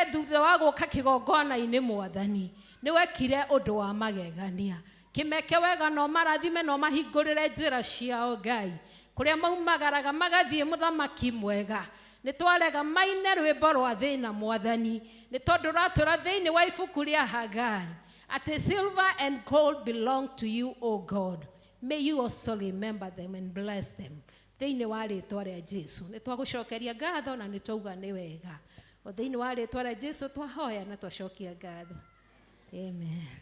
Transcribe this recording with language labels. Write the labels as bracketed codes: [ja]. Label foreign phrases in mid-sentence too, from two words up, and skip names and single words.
[ki] thutha wa gũka kĩgongona-inĩ mwathani nĩ wekire ũndũ wa magegania kĩmeke wega no marathime no mahingũrĩre njĩra ciao Ngai kũrĩa maumagaraga magathiĩ muthamaki mwega nĩ twarega maine rwĩmbo rwa thĩna mwathani nĩ tondũ ratũra thĩinĩ wa ibuku rĩa Hagari atĩ [en] silver and gold belong to you, O God. May you also remember them and bless them. [ki] Thĩinĩ wa rĩtwa rĩa Jesu nĩ twagũcokeria ngatho na nĩ twauga nĩ wega o thĩinĩ wa rĩtwa rĩa Jesu twahoya na twacokia ngatho. Amen.